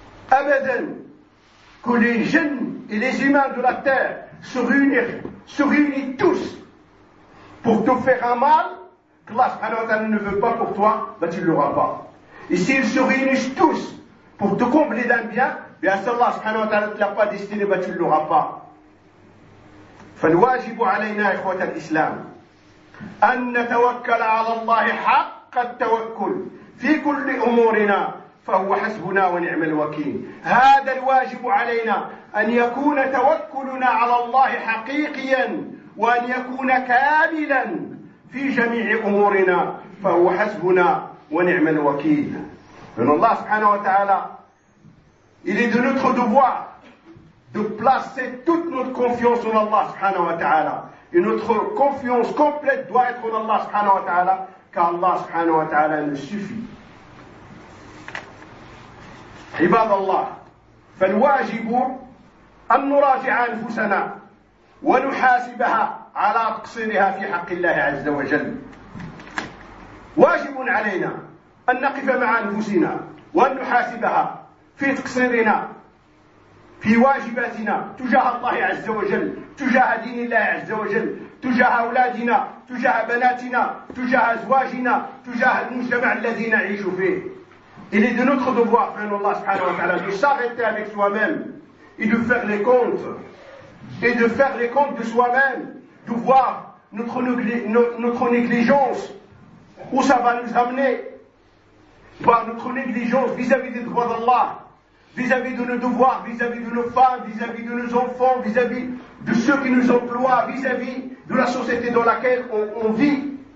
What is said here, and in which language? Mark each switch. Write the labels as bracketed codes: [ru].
[fr] Abadan, que les jeunes et les humains de la terre se réunissent tous pour te faire un mal qu'Allah subhanahu wa ta'ala ne veut pas pour toi, ben tu ne l'auras pas. Et s'ils se réunissent tous pour te combler d'un bien, bien si Allah subhanahu wa ta'ala ne te l'a pas destiné, ben tu ne l'auras pas. [ar] فَالْوَاجِبُ عَلَيْنَا إِخْوَةَ الْإِسْلَامِ أَن نَتَوَكَّلَ عَلَى اللَّهِ حَقَّ التَّوَكُّلِ فِي كُلِّ أُمُورِنَا فَهُوَ حَسْبُنَا وَنِعْمَ الْوَكِيلِ هذا الواجب علينا أن يكون توكلنا على الله حقيقيا وأن يكون كاملا في جميع أمورنا فهو حسبنا ونعم الوكيل. من الله [fr] سبحانه وتعالى il est de notre devoir de placer toute notre confiance en Allah سبحانه وتعالى et notre confiance complète doit être en Allah سبحانه وتعالى car Allah سبحانه وتعالى nous suffit. [ar] عباد الله، فالواجب أن نراجع أنفسنا ونحاسبها على تقصيرها في حق الله عز وجل. واجب علينا أن نقف مع أنفسنا وأن نحاسبها في تقصيرنا في واجباتنا تجاه الله عز وجل، تجاه دين الله عز وجل، تجاه أولادنا، تجاه بناتنا، تجاه أزواجنا، تجاه المجتمع الذي نعيش فيه. [fr] Il est de notre devoir, frère Allah subhanahu wa ta'ala, de s'arrêter avec soi-même et de faire les comptes. Et de faire les comptes de soi-même, de voir notre négligence, où ça va nous amener. Voir notre négligence vis-à-vis des droits d'Allah, vis-à-vis de nos devoirs, vis-à-vis de nos femmes, vis-à-vis de nos enfants, vis-à-vis de ceux qui nous emploient, vis-à-vis de la société dans laquelle on vit.